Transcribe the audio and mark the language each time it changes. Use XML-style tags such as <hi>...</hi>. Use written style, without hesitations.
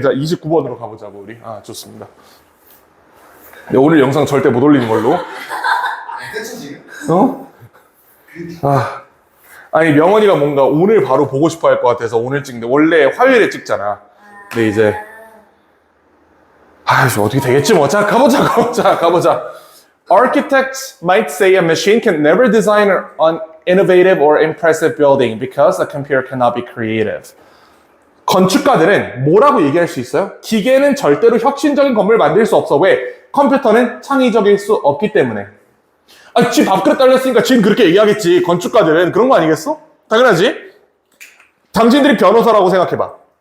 <ko>자, 29번으로 가보자고 우리. 좋습니다. 네, 오늘 영상 절대 못 올리는 걸로. 끝이 지금? 아니 명원이가 뭔가 오늘 바로 보고 싶어 할 것 같아서 오늘 찍는데 원래 화요일에 찍잖아. 근데 이제 아이씨 어떻게 되겠지 뭐. 자 가보자.</ko> <en>Architects might say a machine can never design an innovative or impressive building because a computer cannot be creative.</en> <ko>건축가들은 뭐라고 얘기할 수 있어요? 기계는 절대로 혁신적인 건물을 만들 수 없어. 왜? 컴퓨터는 창의적일 수 없기 때문에. 아, 지 밥그릇 딸렸으니까 지금 그렇게 얘기하겠지. 건축가들은 그런 거 아니겠어? 당연하지. 당신들이 변호사라고 생각해봐.</ko>